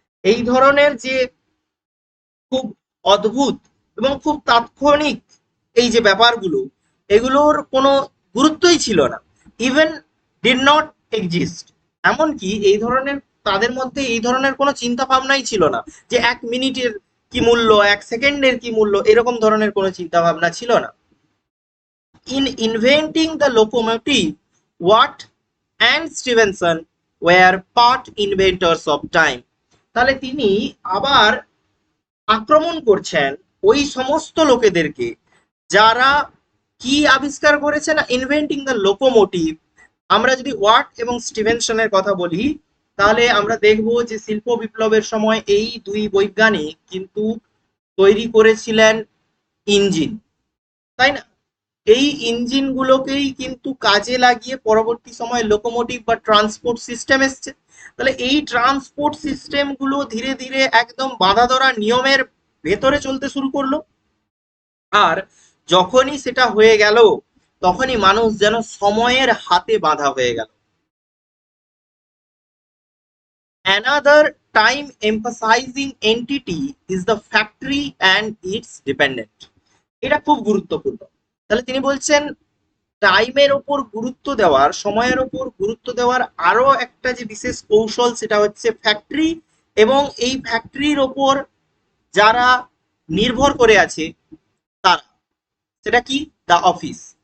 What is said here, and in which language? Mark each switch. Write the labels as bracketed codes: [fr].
[bn] এই ধরনের যে খুব অদ্ভুত এবং খুব তাৎক্ষণিক এই যে ব্যাপারগুলো, এগুলোর কোনো গুরুত্বই ছিল না, [en] Even did not exist. [bn] এমনকি এই ধরনের, তাদের মধ্যে এই ধরনের কোনো চিন্তা ভাবনাই ছিল না যে 1 মিনিটের কি মূল্য, 1 সেকেন্ডের কি মূল্য, এরকম ধরনের কোনো চিন্তা ভাবনা ছিল না। [en] In inventing the locomotive, Watt and Stephenson were part inventors of time. [bn] তাহলে তিনি আবার আক্রমণ করছেন ওই সমস্ত লোকেদেরকে যারা কি আবিষ্কার করেছে না, [en] Inventing the locomotive. [bn] আমরা যদি ওয়াট এবং স্টিভেনসনের কথা বলি, তাহলে আমরা দেখব যে শিল্প বিপ্লবের সময় এই দুই বৈজ্ঞানিক কিন্তু তৈরি করেছিলেন ইঞ্জিন, তাই না? এই ইঞ্জিনগুলোকেই কিন্তু কাজে লাগিয়ে পরবর্তী সময়ে লোকোমোটিভ বা ট্রান্সপোর্ট সিস্টেম এসছে। তাহলে এই ট্রান্সপোর্ট সিস্টেমগুলো ধীরে ধীরে একদম বাঁধা ধরা নিয়মের ভেতরে চলতে শুরু করলো। আর যখনই সেটা হয়ে গেল, তখনই মানুষ যেন সময়ের হাতে বাঁধা হয়ে গেল। [en] Another time emphasizing entity is the factory and its dependent. [bn] এটা খুব গুরুত্বপূর্ণ। তাহলে তিনি বলছেন টাইমের ওপর গুরুত্ব দেওয়ার, সময়ের ওপর গুরুত্ব দেওয়ার আরো একটা যে বিশেষ কৌশল, সেটা হচ্ছে ফ্যাক্টরি এবং এই ফ্যাক্টরির ওপর যারা নির্ভর করে আছে তারা। সেটা কি? [en] The office.